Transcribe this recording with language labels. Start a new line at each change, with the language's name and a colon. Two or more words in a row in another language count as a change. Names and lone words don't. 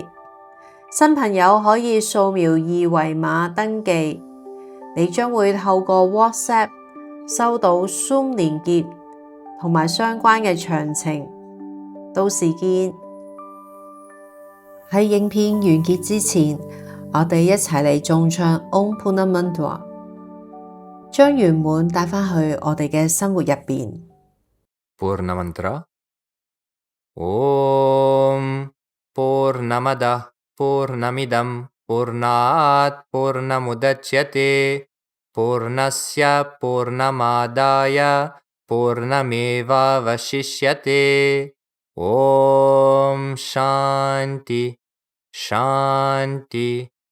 Cantonese: 新朋友可以掃描2維碼登記，你將會透過 WhatsApp 收到 Zoom 連結同埋相關嘅詳情。到時見。喺影片完結之前，我哋一齊嚟誦唱 Om Purnamudra，將圓滿帶返去我哋嘅生活入邊。
Sanskrit: Purnamantra Om Purnamada Purnamidam Purnat Purnamudachyate Purnasya Purnamadaya Purnameva Vashishyate Om Shanti Shanti